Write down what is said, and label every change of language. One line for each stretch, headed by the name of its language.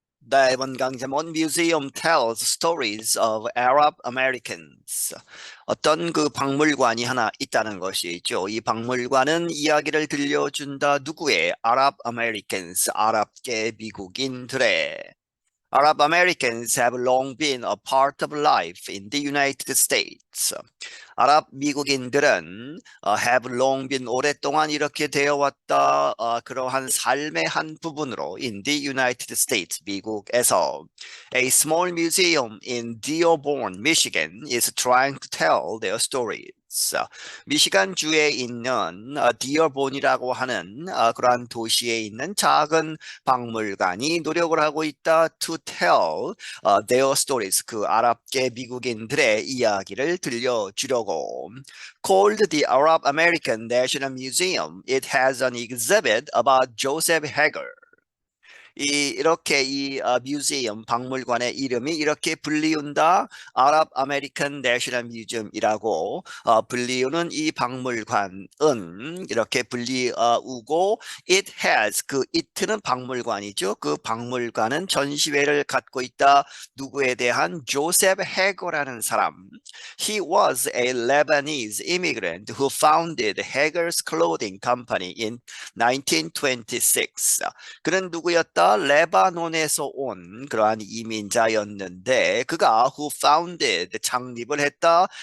Korean: 네, 이번 강좌는
English: Museum tells stories of Arab Americans.
Korean: 어떤 그 박물관이 하나 있다는 것이죠. 이 박물관은 이야기를 들려준다. 누구의? Arab Americans, 아랍계 미국인들의.
English: Arab Americans have long been a part of life in the United States.
Korean: 아랍 미국인들은
English: have long been
Korean: 오랫동안 이렇게 되어 왔다. 그러한 삶의 한 부분으로
English: in the United States
Korean: 미국에서
English: a small museum in Dearborn, Michigan is trying to tell their stories.
Korean: 미시간 주에 있는 디어본이라고 하는 그러한 도시에 있는 작은 박물관이 노력을 하고 있다
English: to tell their stories
Korean: 그 아랍계 미국인들의 이야기를 들려주려고
English: called the Arab American National Museum. It has an exhibit about Joseph Hager.
Korean: 이렇게 이 뮤지엄 박물관의 이름이 이렇게 불리운다. 아랍 아메리칸 내셔널 뮤지엄이라고 불리우는 이 박물관은 이렇게 불리우고
English: it has
Korean: 그 it는 박물관이죠. 그 박물관은 전시회를 갖고 있다. 누구에 대한 조셉 해거라는 사람.
English: He was a Lebanese immigrant who founded Hager's Clothing Company in 1926.
Korean: 그는 누구였다? 레바논에서 온 그러한 이민자였는데 그가
English: who founded
Korean: 창립을 했다.